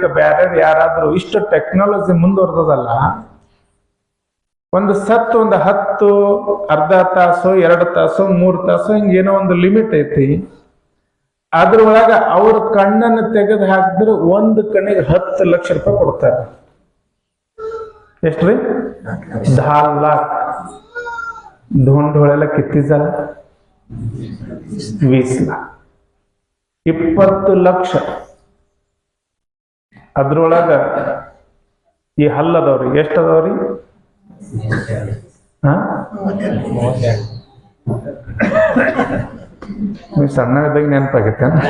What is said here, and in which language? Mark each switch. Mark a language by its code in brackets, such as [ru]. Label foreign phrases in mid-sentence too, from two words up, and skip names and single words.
[kn] ಬೇರೆ ಯಾರಾದ್ರೂ ಇಷ್ಟು ಟೆಕ್ನಾಲಜಿ ಮುಂದುವರೆದಲ್ಲ, ಒಂದು 10 ಅರ್ಧ ತಾಸು, 2 ತಾಸು, 3 ತಾಸು, ಹಿಂಗೇನೋ ಒಂದು ಲಿಮಿಟ್ ಐತಿ. ಅದ್ರೊಳಗ ಅವ್ರ ಕಣ್ಣನ್ನು ತೆಗೆದು ಹಾಕಿದ್ರೆ ಒಂದು ಕಣ್ಣಿಗೆ 10 ಲಕ್ಷ ರೂಪಾಯಿ ಕೊಡ್ತಾರೆ. ಎಷ್ಟ್ರಿ? 10 लाख. [mr] दोन डोळ्याला किती झाला? 20 लाख. [kn] 20 ಲಕ್ಷ. ಅದ್ರೊಳಗ ಈ ಹಲ್ಲದವ್ರಿ ಎಷ್ಟದವ್ರಿ? ನೀವು ಸಣ್ಣದಾಗ ನೆನಪಾಗೈತೆ.